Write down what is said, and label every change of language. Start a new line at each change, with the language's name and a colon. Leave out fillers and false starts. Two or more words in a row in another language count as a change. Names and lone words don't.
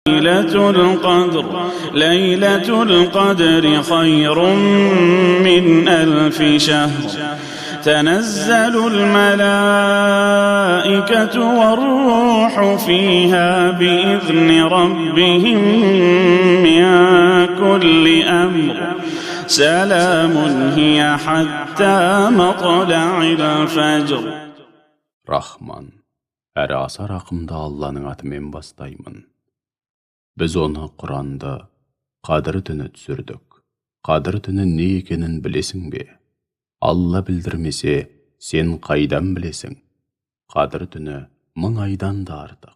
Arabic: ليلة القدر خير من 1000 شهر تنزل الملائكة والروح فيها بإذن ربهم من كل أمر سلام هي حتى مطلع الفجر.
Kazakh: Rahman, әрі аса рақымды Алланың атымен бастаймын. Біз оны Құранды Қадір түні түсірдік. Қадір түні не екенін білесің бе? Алла білдірмесе, сен қайдан білесің? Қадір түні 1000 айдан да артық.